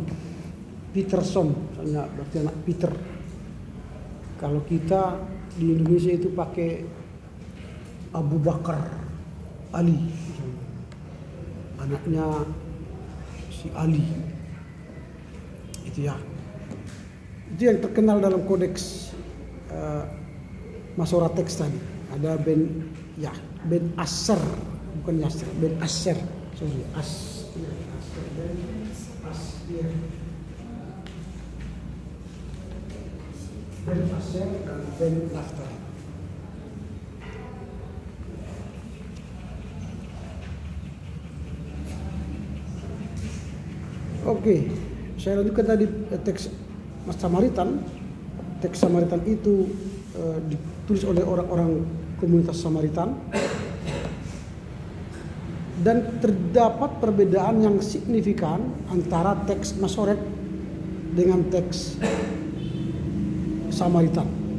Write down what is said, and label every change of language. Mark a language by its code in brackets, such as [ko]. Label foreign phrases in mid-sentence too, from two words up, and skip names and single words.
[id] Peterson misalnya berarti anak Peter. Kalau kita di Indonesia itu pakai Abu Bakar Ali, anaknya si Ali. Itu ya. Itu yang terkenal dalam kodeks Masoret teks tadi. Ada Ben Asher, bukan Yasser, Ben Asher. Sorry, Asher, Ben Asher. Ben Asher dan Ben Naftali. Oke, saya lanjutkan tadi teks Samaritan. Teks Samaritan itu ditulis oleh orang-orang komunitas Samaritan dan terdapat perbedaan yang signifikan antara teks Masoret dengan teks Samaritan.